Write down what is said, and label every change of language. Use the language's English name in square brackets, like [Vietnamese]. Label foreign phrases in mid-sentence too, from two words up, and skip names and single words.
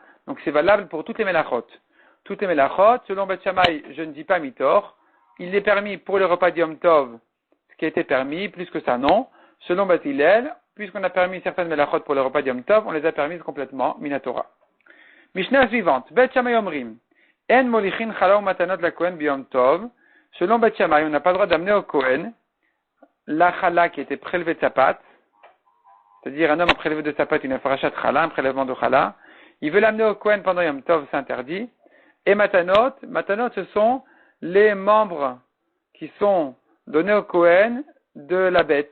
[French] Donc c'est valable pour toutes les melachot. Toutes les melachot, selon Beth Shammai, je ne dis pas mitor, il est permis pour le repas d'Yom Tov, ce qui a été permis, plus que ça non. Selon Beth Hillel, puisqu'on a permis certaines melachot pour le repas d'Yom Tov, on les a permises complètement, minatora. [Hebrew] Mishnah suivante, בית שמאי אומרים. אין מוליכין חלה ומתנות לכהן ביום טוב. [French] Selon Beth Shammai, on n'a pas le droit d'amener au Kohen la chala qui était prélevée de sa pâte. C'est-à-dire un homme a prélevé de sa pâte une farachat chala, un prélèvement de chala. Il veut l'amener au Kohen pendant Yom Tov, c'est interdit. Et matanot, ce sont les membres qui sont donnés au Kohen de la bête.